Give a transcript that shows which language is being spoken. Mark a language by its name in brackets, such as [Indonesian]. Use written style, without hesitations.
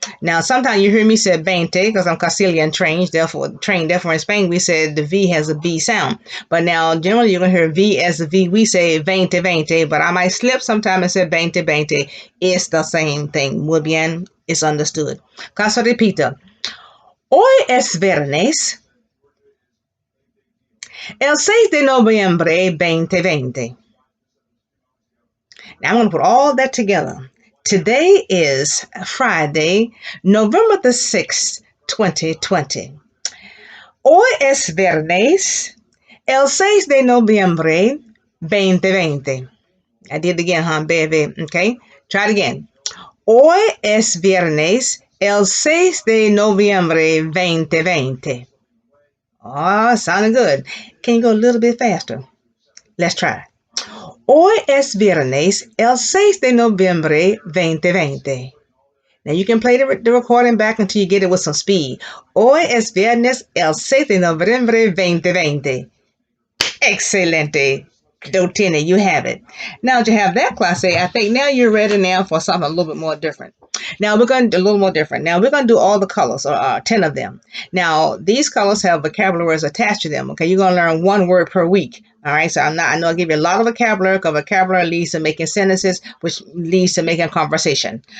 [English] Now, sometimes you hear me say 20 because I'm Castilian trained. Therefore, in Spain, we said the V has a B sound. But now, generally, you're going to hear V as a V. We say 2020, but I might slip sometime and say 2020. It's the same thing. [Spanish] Muy bien. [English] It's understood. [Spanish] Caso repito. Hoy es viernes, el 6 de noviembre 2020. [English] Now I'm going to put all that together. Today is Friday, November the 6th, 2020. [Spanish] Hoy es viernes, el 6 de noviembre 2020. [English] I did it again, huh, baby? Okay, try it again. [Spanish] Hoy es viernes, el 6 de noviembre 2020. [English] Oh, sounding good. Can you go a little bit faster? Let's try. [Spanish] Hoy es viernes, el 6 de noviembre 2020. [English] Now you can play the recording back until you get it with some speed. [Spanish] Hoy es viernes, el 6 de noviembre 2020. [English] Excelente. Dotini, you have it. Now that you have that, class A, I think now you're ready now for something a little bit more different. Now we're going to do a little more different. Now we're going to do all the colors, or 10 of them. Now these colors have vocabulary words attached to them. Okay, you're going to learn one word per week. All right, so I know I'll give you a lot of vocabulary because vocabulary leads to making sentences, which leads to making conversation.